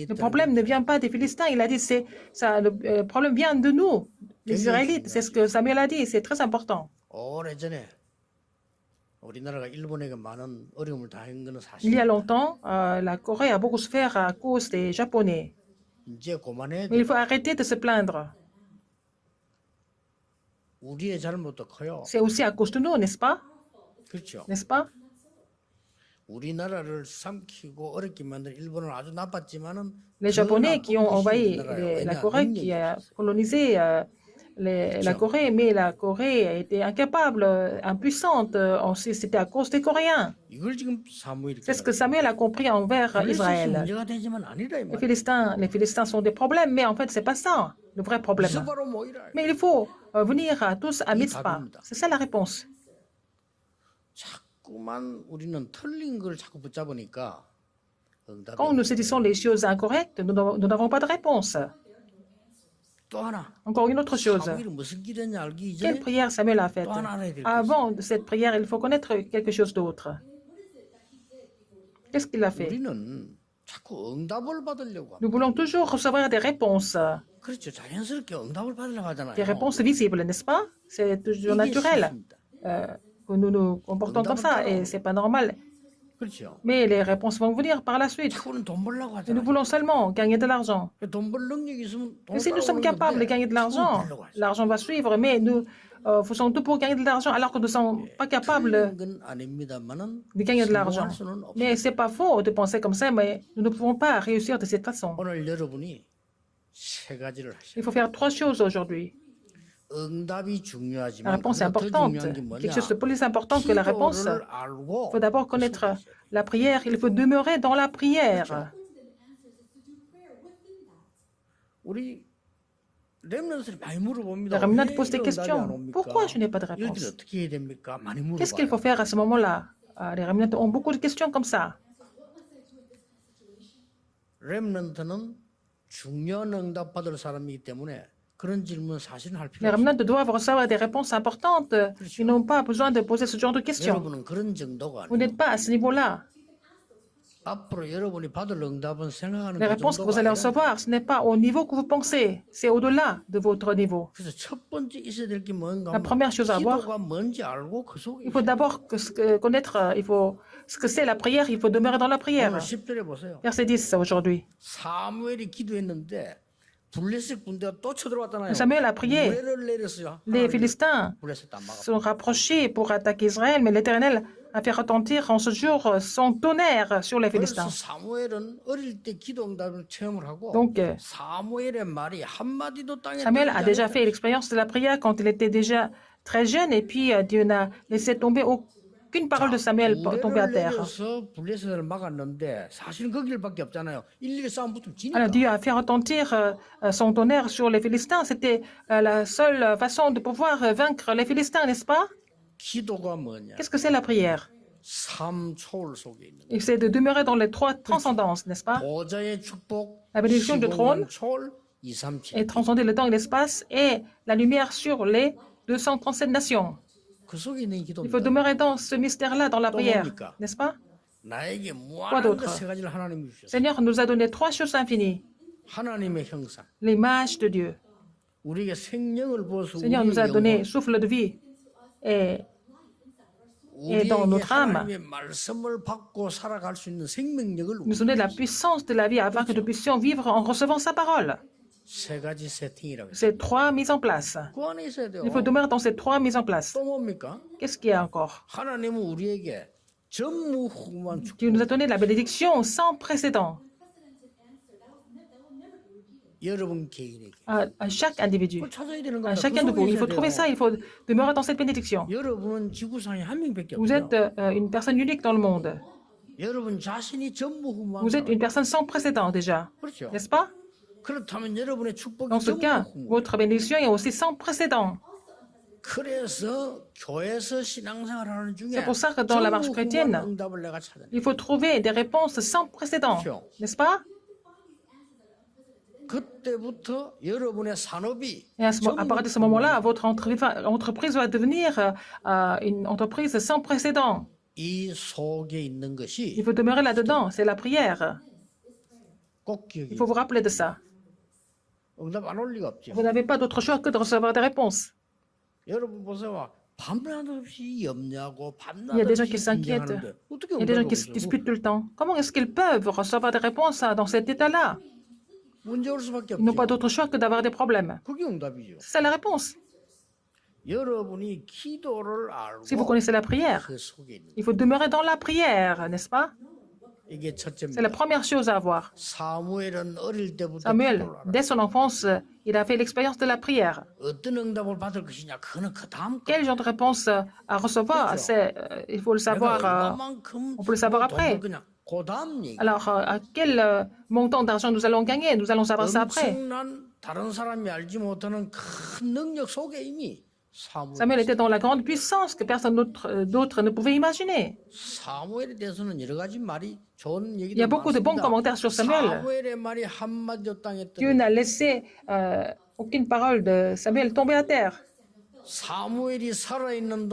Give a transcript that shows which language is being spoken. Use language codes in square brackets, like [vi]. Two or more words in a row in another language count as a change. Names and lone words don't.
[fr] Le [ko] 있다는 [fr] problème ne vient pas des Philistins. Il a dit, le problème vient de nous, les Israélites. C'est ce que Samuel a dit. C'est très important. [ko] 오래전에 우리나라가 일본에게 많은 어려움을 당한 것은 [fr] Il y [ko] 사실이에요. [fr] a longtemps, la Corée a beaucoup souffert à cause des Japonais. [ko] 이제 그만해야 [fr] Mais il [ko] 돼. [fr] faut arrêter de se plaindre. [ko] 우리의 잘못도 커요. [fr] C'est aussi à cause de nous, n'est-ce pas? [ko] 그렇죠. [fr] N'est-ce pas? [ko] 우리나라를 삼키고 어렵게 만든 일본은 아주 나빴지만은 [fr] Les Japonais qui ont envahi la Corée, qui a colonisé la Corée, mais la Corée était incapable, impuissante. C'était à cause des Coréens. [ko] 이걸 지금 사무엘이 [fr] C'est ce que Samuel a compris envers [ko] 블레셋이 [fr] Israël. [ko] 문제가 되지만 아니라 이 [fr] Les [ko] 말이야. [fr] Philistins sont des problèmes, mais en fait, c'est pas ça le vrai problème. [ko] 미스바로 모이라. [fr] Mais il faut venir tous à Mitzpah. C'est ça la réponse. [ko] 자꾸만 우리는 틀린 걸 자꾸 붙잡으니까 응답이 [fr] Quand nous saisissons les choses incorrectes, nous n'avons pas de réponse. [ko] 또 하나. [fr] Encore une autre chose. [ko] 사무엘이 무슨 기도했는지 알기 [fr] Quelle [ko] 이전에 [fr] prière Samuel a faite? [ko] 또 하나 알아야 될 게 있어요. [fr] Avant cette prière, il faut connaître quelque chose d'autre. Qu'est-ce qu'il a fait? [ko] 우리는 자꾸 응답을 받으려고 합니다. [fr] Nous voulons toujours recevoir des réponses, [ko] 그렇죠. 자연스럽게 응답을 받으려고 하잖아요. [fr] des réponses visibles, n'est-ce pas? C'est toujours [ko] 이게 [fr] naturel [ko] 실수입니다. [fr] que nous nous comportons comme ça et c'est pas normal. [ko] 그렇죠. [fr] Mais les réponses vont venir par la suite. [ko] 자꾸는 돈 벌려고 [fr] Et nous [ko] 하잖아요. [fr] voulons seulement gagner de l'argent. [ko] 돈 벌 능력이 있으면 돈 [fr] Et si nous sommes capables de gagner de l'argent, l'argent va suivre, mais nous faisons tout pour gagner de l'argent alors que nous ne sommes pas capables [ko] 건 아닙니다만은 [fr] de gagner de l'argent. [ko] 성공할 수는 없어요. [fr] Mais ce n'est pas faux de penser comme ça, mais nous ne pouvons pas réussir de cette façon. [ko] 오늘 여러분이 세 가지를 하셔요. [fr] Il faut faire trois choses aujourd'hui. [ko] 응답이 [fr] La [ko] 중요하지만 [fr] réponse est [ko] 그보다 더 [fr] importante. [ko] 중요한 게 뭐냐? [fr] Quelque chose de plus important que la réponse. [ko] 기도를 [fr] Il [ko] 알고 [fr] faut d'abord connaître la prière. Il faut demeurer dans la prière. [ko] 우리 렘넌트들이 많이 물어봅니다. [fr] Les remnants [ko] 왜 [fr] posent des [ko] 이런 응답이 안 [fr] questions. [ko] 옵니까? [fr] Pourquoi je n'ai pas de [ko] 이럴 때 [fr] réponse? [ko] 어떻게 해야 됩니까? 많이 물어봐요. [fr] Qu'est-ce qu'il faut faire à ce moment-là? Les remnants ont beaucoup de questions comme ça. [ko] 렘넌트는 중요한 응답 받을 사람이기 때문에 그런 질문 사실은 할 필요 [fr] Les [ko] 없어요. [fr] remnants doivent recevoir des réponses importantes. Ils n'ont pas besoin de poser ce genre de questions. [ko] 여러분은 그런 정도가 [fr] Vous [ko] 아니에요. [fr] n'êtes pas à ce niveau-là. [ko] 앞으로 여러분이 받을 응답은 생각하는 [fr] Les [ko] 그 [fr] réponses que vous [ko] 정도가 [fr] allez [ko] 아니라 [fr] recevoir, ce n'est pas au niveau que vous pensez. C'est au-delà de votre niveau. [ko] 그래서 첫 번째 있어야 될 게 뭔가 [fr] La première chose à voir, [ko] 기도가 뭔지 알고 그 속에 [fr] il faut d'abord connaître ce que c'est la prière. Il faut demeurer dans la prière. [ko] 오늘 10절에 보세요. [fr] Verset 10 aujourd'hui. [ko] 사무엘이 기도했는데 블레셋 군대가 또 쳐들어왔잖아요. [fr] Samuel a prié. [ko] 무례를 내렸어요. [fr] Les Philistins [ko] 블레셋 안 막아. [fr] se sont rapprochés pour attaquer Israël, mais l'Éternel a fait retentir en ce jour son tonnerre sur les [ko] 그래서 [fr] Philistins. [ko] 사무엘은 어릴 때 기도 응답을 체험을 하고 [fr] Donc, [ko] 사무엘의 말이 한마디도 땅에 [fr] Samuel a [ko] 떨어지지 [fr] déjà [ko] 않았다. [fr] fait l'expérience de la prière quand il était déjà très jeune, et puis Dieu n'a laissé tomber aucune parole de Samuel tomber à [ko] 무례를 [fr] terre. [ko] 내려서 블레셋을 막았는데 사실은 그 길밖에 없잖아요. 일일이 싸움 붙으면 지니까. [fr] Alors Dieu a fait retentir son tonnerre sur les Philistins. C'était la seule façon de pouvoir vaincre les Philistins, n'est-ce pas? [ko] 기도가 뭐냐? [fr] Qu'est-ce que c'est la prière? [ko] 삼 초월 속에 있는 [fr] Et c'est de demeurer dans les trois transcendances, n'est-ce pas? [ko] 보좌의 축복, [fr] La bénédiction du trône [ko] 초월, 237. [fr] et transcender le temps et l'espace et la lumière sur les 237 nations. [ko] 그 속에 있는 [fr] Il faut [ko] 기도입니다. [fr] demeurer dans ce mystère-là, dans la prière, n'est-ce pas? [ko] 나에게 [fr] Quoi [ko] 무한한 [fr] d'autre? [ko] 것 세 가지를 하나님이 주셨어요. [fr] Seigneur nous a donné trois choses infinies. [ko] 하나님의 형상, [fr] L'image de Dieu. [ko] 우리에게 생명을 부어서 [fr] Seigneur nous a [ko] 우리의 [fr] donné [ko] 영혼, [fr] souffle de vie. Et dans [ko] 우리에게 [fr] notre âme, [ko] 하나님의 말씀을 받고 살아갈 수 있는 생명력을 [fr] nous donner la puissance de la vie afin que nous puissions vivre en recevant sa parole. [ko] 세 가지 세팅이라고 했어요. [fr] Ces trois mises en place. [ko] 그 안에 있어야 돼요. [fr] Il faut demeurer dans ces trois mises en place. [ko] 또 뭡니까? [fr] Qu'est-ce qu'il y a encore? [ko] 하나님은 우리에게 전무후무한 축복. [fr] Dieu nous a donné la bénédiction sans précédent [ko] 여러분 개인에게. [fr] à chaque individu, [ko] 그걸 찾아야 되는 [fr] à [ko] 거예요. [fr] chacun de vous. Il faut trouver ça, il faut demeurer dans cette bénédiction. [ko] 여러분은 지구상에 한 명밖에 [fr] Vous [ko] 없어요. [fr] êtes une personne unique dans le monde. [ko] 여러분 자신이 전무후무한 [fr] Vous êtes une personne sans précédent déjà, [ko] 그렇죠. [fr] n'est-ce pas? [ko] 그렇다면 여러분의 축복이 [fr] Dans ce cas, [ko] 전무후무. [fr] votre bénédiction est aussi sans précédent. [ko] 그래서 교회에서 신앙생활하는 중에 [fr] C'est pour ça que dans la marche chrétienne, [ko] 전무후무한 응답을 내가 찾아내. [fr] il faut trouver des réponses sans précédent, n'est-ce pas? [ko] 그때부터 여러분의 산업이 [fr] Et à partir de ce moment-là, votre entreprise va devenir une entreprise sans précédent. [ko] 이 속에 있는 [fr] Il [ko] 것이 [fr] faut demeurer là-dedans, c'est la prière. [ko] 꼭 기억이. [fr] Il faut vous rappeler de ça. [ko] 응답 안 올 리가 없죠. [fr] Vous n'avez pas d'autre choix que de recevoir des réponses. [ko] 여러분 보세요. 밤낮 없이 염려하고 밤낮 [fr] Il y a des gens [ko] 없이 [fr] qui s'inquiètent. [ko] 긴장하는데 어떻게 [fr] Il y a des gens [ko] 응답이 [fr] qui se [ko] 오겠어요? [fr] disputent tout le temps. Comment est-ce qu'ils peuvent recevoir des réponses dans cet état-là? [ko] 문제 올 수밖에 [fr] Ils n'ont pas [ko] 없죠. [fr] d'autre choix que d'avoir des problèmes. [ko] 그게 응답이죠. [fr] C'est ça la réponse. [ko] 여러분이 기도를 [fr] Si vous [ko] 알고 [fr] connaissez la prière, [ko] 그 속에 있는 [fr] il faut demeurer dans la prière, n'est-ce pas? [ko] 이게 [fr] C'est la [ko] 첫째입니다. [fr] première chose à avoir. [ko] 사무엘은 어릴 때부터 [fr] Samuel, [ko] 기도를 알아. [fr] dès son enfance, il a fait l'expérience de la prière. [ko] 어떤 응답을 받을 것이냐 그는 그 다음 거. [fr] Quel genre de réponse à recevoir? Il faut le savoir. On peut le savoir après. [ko] 그냥 그 다음 얘기. [fr] Alors, à quel montant d'argent nous allons gagner? Nous allons savoir ça après. [ko] 엄청난 다른 사람이 알지 못하는 큰 능력 속에 이미 [fr] Samuel était dans la grande puissance que personne d'autre ne pouvait imaginer. [ko] 사무엘에 대해서는 여러 가지 말이 좋은 [fr] Il y [ko] 얘기도 [fr] a beaucoup de bons [ko] 많습니다. [fr] commentaires sur Samuel. [ko] 사무엘의 말이 한마디도 땅에 [fr] Dieu [ko] 떨어져. [fr] n'a laissé aucune parole de Samuel tomber à terre. [ko] 사무엘이 살아있는